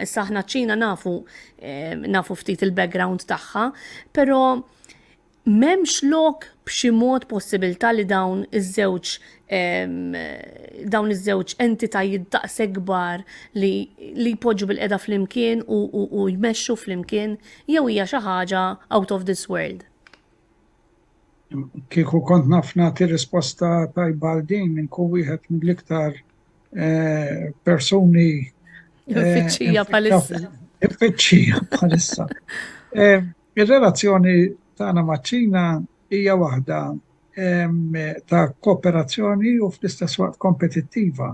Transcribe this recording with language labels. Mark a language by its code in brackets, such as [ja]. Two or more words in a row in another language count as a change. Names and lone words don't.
[mt] Issa aħna ċ-Ċina nafu ftit il-background tagħha, però m'hemmx lok b'xi mod possibilità li dawn iż-żewġ entitajiet daqshekk kbar li jpoġġu bil-qeda flimkien u jmexxu flimkien jew hija xi ħaġa [en] out of this world. [mt] Kieku kont naf nagħti risposta tajba għal din inkun wieħed mill-iktar persuni Iffiċċija bħalissa. Iffiċċija bħalissa. Ir-relazzjoni tagħna maċ-Ċina hija waħda ta' kooperazzjoni u fl-istess waqt kompetittiva.